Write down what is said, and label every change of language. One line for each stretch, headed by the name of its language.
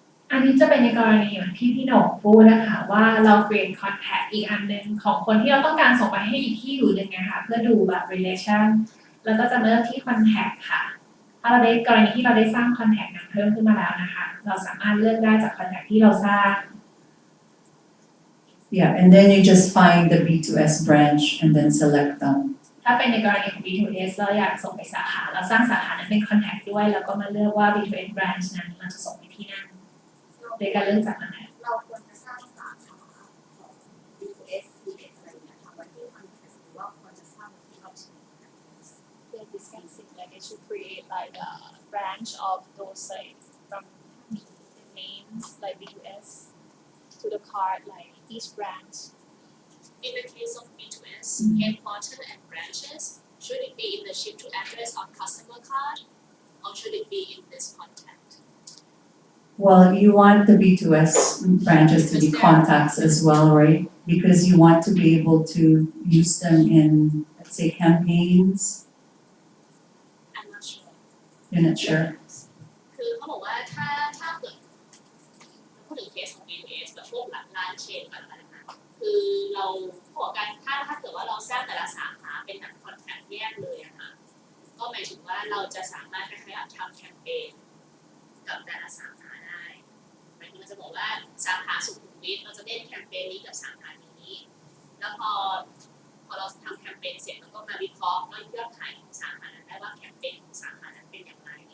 Thai: อันนี้จะเป็นในกรณีอย่างที่พี่หนงพูดนะคะว่าเรา create contact อีกอันหนึ่งของคนที่เราต้องการส่งไปให้อีกที่อยู่หนึ่งนะคะเพื่อดูแบบ relation แล้วก็จะเลือกที่ contact ค่ะถ้าเราได้กรณีที่เราได้สร้าง contact นั้นเพิ่มขึ้นมาแล้วนะคะเราสามารถเลือกได้จาก contact ที่เราสร้าง
English: yeah, and then you just find the B2S branch and then select them.
Thai: ถ้าเป็นในกรณีของ B2S เราอยากส่งไปสาขาเราสร้างสาขานั้นเป็น contact ด้วยแล้วก็มาเลือกว่า B2S branch นั้นเราจะส่งไปที่นั่นโดยการเลือกจาก contact เราควรจะสร้างสาขาของ B2S อะไรอย่างเงี้ยค่ะไว้ที่คอนแทคหรือว่าควรจะสร้างไว้ที่ Ultimate
English: they're discussing like they should create like a branch of those like from the name like B2S to the card like each branch. in the case of B2S headquarters and branches should it be in the ship to address on customer card or should it be in this contact Well, you want the B2S branches to be contacts as well, right? Because you want to be able to use them in, let's say, campaigns. I'm not sure You're not sure.
Thai: คือเขาบอกว่าถ้าเกิดพูดถึงเคสของ B2S แบบพวกแบบร้านเชนแบบอะไรนะคือเราเขาบอกกันถ้าเกิดว่าเราสร้างแต่ละสาขาเป็นแบบคอนแทคแยกเลยอะค่ะก็หมายถึงว่าเราจะสามารถคล้ายๆทำแคมเปญกับแต่ละสาขาได้หมายถึงเราจะบอกว่าสาขาสุขุมวิทเราจะเล่นแคมเปญนี้กับสาขานี้แล้วพอเราทำแคมเปญเสร็จเราก็มาวิเคราะห์ว่ายอดขายของสาขานั้นได้ว่าแคมเปญของสาขานั้นเป็นอย่างไร